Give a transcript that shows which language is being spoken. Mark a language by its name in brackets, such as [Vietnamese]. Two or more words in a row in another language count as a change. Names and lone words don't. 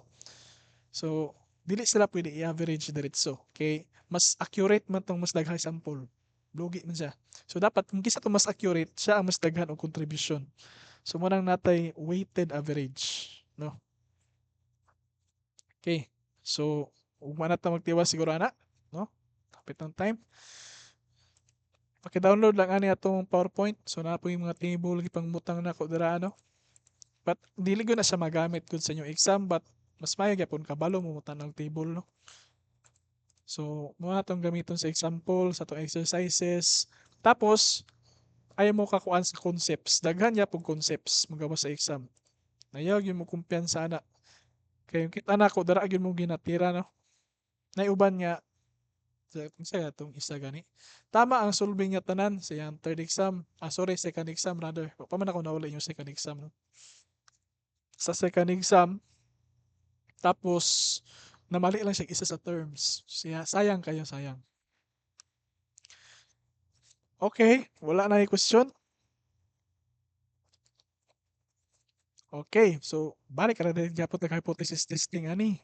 [Cebuano] So dili sila pwede i-average diretso kay mas accurate man tong mas daghay sample. Lugi man siya. So dapat kung kisa to mas accurate, siya ang mas daghan og contribution. So mo nang natay [English] weighted average, [Cebuano] no? Okay. So ug man ta magtiwas siguro ana, no? Kapit ng time. Paki-download lang ani atong PowerPoint. So [Filipino] na po yung mga [Cebuano] table gipangmutang nako dira ano. But dili gyud na siya magamit gud sa inyong exam but mas maayo gyapon kabalo mo og table, no? So mo atong gamiton sa example sa atong exercises. Tapos ayaw mo kakuan sa concepts. Daghan gyapon concepts magawa sa exam. Ayaw gyud mo kumpiyansa ana. Kay kita nako dara gyud mo ginatira, no? Nay uban nga sa atong isa gani. Tama ang solving niya tanan sa iyang [English] third exam. Ah, sorry, second exam rather. [Cebuano] Wa pa man ako nauli yung [English] second exam, [Cebuano] no? Sa [English] second exam, [Cebuano] tapos namali lang siya isa sa terms. Siya, sayang kayo, sayang. Okay, wala na yung question. Okay, so balik ka na din gyapon nag [English] hypothesis testing [Cebuano] ani.